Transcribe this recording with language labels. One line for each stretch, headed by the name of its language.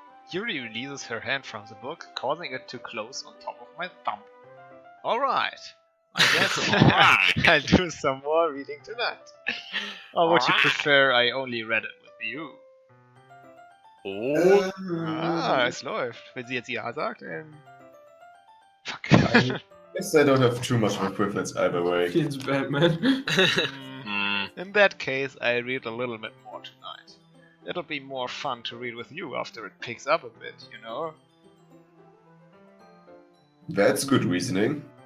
English: Yuri releases her hand from the book, causing it to close on top of my thumb. Alright, I guess I'll do some more reading tonight. Or would you prefer I only read it with you? Oh.
German: Es läuft. Wenn sie jetzt ja sagt, fuck.
English: I guess I don't have too much of a preference either way. He's Batman. In that case, I read a little bit more tonight. It'll be more fun to read with you after it picks up a bit, you know? That's good reasoning.